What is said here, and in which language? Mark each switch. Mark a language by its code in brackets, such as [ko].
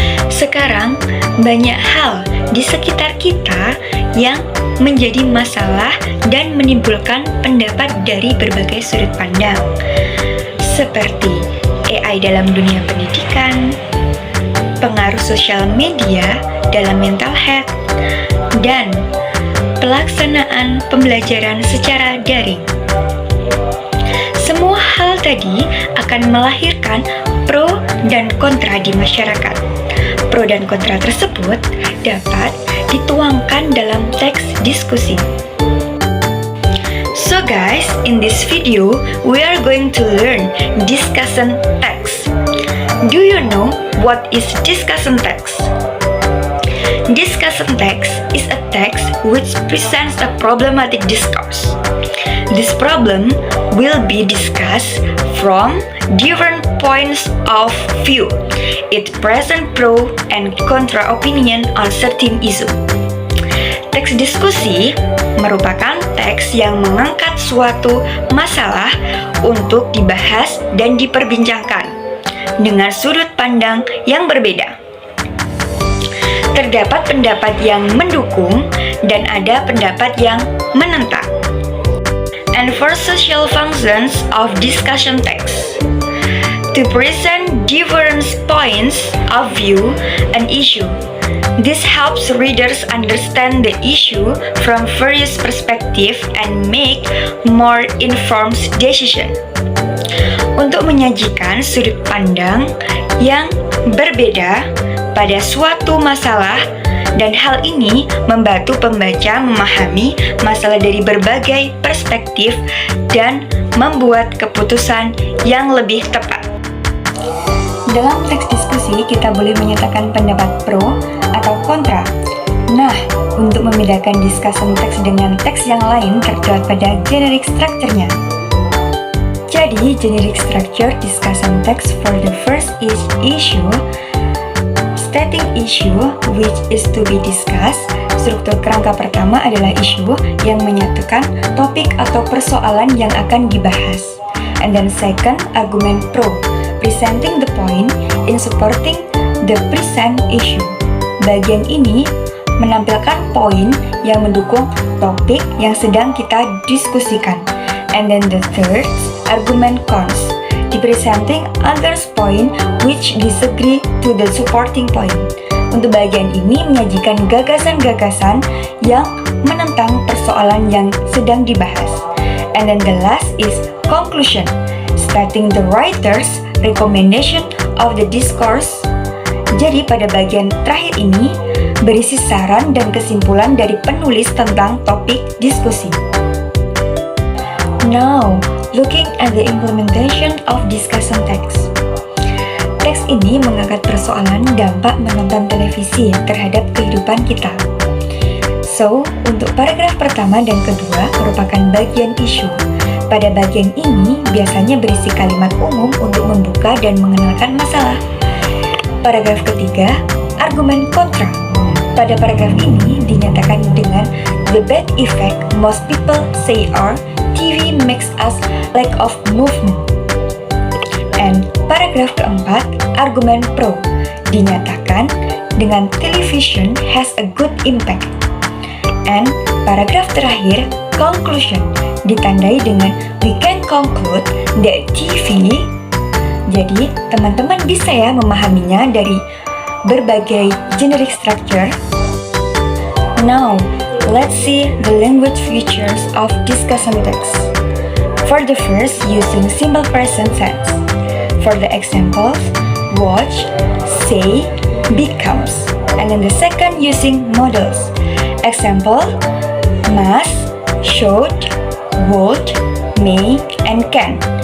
[id] Sekarang, banyak hal di sekitar kita yang menjadi masalah dan menimbulkan pendapat dari berbagai sudut pandang, seperti AI dalam dunia pendidikan, pengaruh sosial media dalam mental health, dan pelaksanaan pembelajaran secara daring. Semua hal tadi akan melahirkan pro dan kontra di masyarakat. Pro dan kontra tersebut dapat dituangkan dalam teks diskusi. [en] So guys, in this video, we are going to learn discussion text. Do you know what is discussion text? Discussion text is a text which presents a problematic discourse. This problem will be discussed from different points of view. It presents pro and contra opinion on certain issue. [id] Teks diskusi merupakan teks yang mengangkat suatu masalah untuk dibahas dan diperbincangkan dengan sudut pandang yang berbeda. Terdapat pendapat yang mendukung dan ada pendapat yang menentang. [en] And for social functions of discussion text, to present different points of view an issue. This helps readers understand the issue from various perspectives and make more informed decision. [id] Untuk menyajikan sudut pandang yang berbeda pada suatu masalah, dan hal ini membantu pembaca memahami masalah dari berbagai perspektif dan membuat keputusan yang lebih tepat. Dalam teks diskusi, kita boleh menyatakan pendapat pro atau kontra. Nah, untuk membedakan discussion text dengan teks yang lain terdapat pada generic structure-nya. [en] Jadi, generic structure discussion text for the first issue, stating issue which is to be discussed. [id] Struktur kerangka pertama adalah isu yang menyatukan topik atau persoalan yang akan dibahas. [en] And then second, argument pro, presenting the point in supporting the present issue. [id] Bagian ini menampilkan poin yang mendukung topik yang sedang kita diskusikan. [en] And then the third, argument cons, presenting others point which disagree to the supporting point. [id] Untuk bagian ini menyajikan gagasan-gagasan yang menentang persoalan yang sedang dibahas. [en] And then the last is conclusion, stating the writer's recommendation of the discourse. [id] Jadi pada bagian terakhir ini berisi saran dan kesimpulan dari penulis tentang topik diskusi. [en] Now, looking at the implementation of discussion text. [id] Teks ini mengangkat persoalan dampak menonton televisi terhadap kehidupan kita. So, untuk paragraf pertama dan kedua merupakan bagian isu. Pada bagian ini biasanya berisi kalimat umum untuk membuka dan mengenalkan masalah. Paragraf ketiga, argumen kontra. Pada paragraf ini dinyatakan dengan [en] the bad effect most people say are TV makes us lack of movement. [id] And paragraf keempat, argumen pro, dinyatakan dengan [en] television has a good impact. [id] And paragraf terakhir, conclusion, ditandai dengan [en] we can conclude that TV. [id] Jadi teman-teman bisa ya memahaminya dari berbagai generic structure. [en] Now, let's see the language features of discussion text. For the first, using simple present tense. For the examples, watch, say, becomes. And then the second, using modals. Example, must, should, would, may, and can.